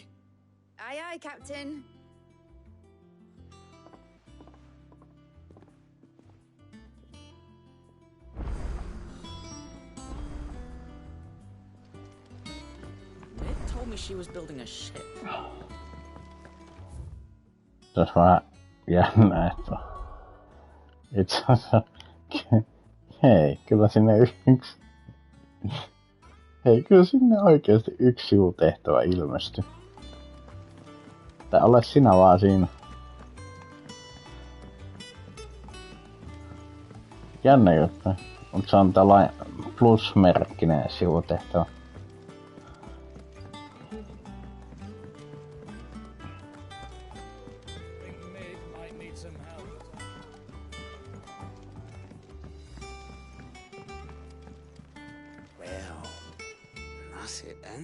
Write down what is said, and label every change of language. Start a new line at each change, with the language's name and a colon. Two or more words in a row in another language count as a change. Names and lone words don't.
English: Aye, aye, Captain. Ned told me she was building a ship.
Finnish: Tässä vähän jännä, että itse asiassa, hei, kyllä sinne hei, kyllä sinne oikeesti yksi sivutehtävä ilmestyi. Tai ole sinä vaan siinä. Jännä juttu, mutta se on tällainen plusmerkkinen sivutehtävä.
English: Well, that's it then.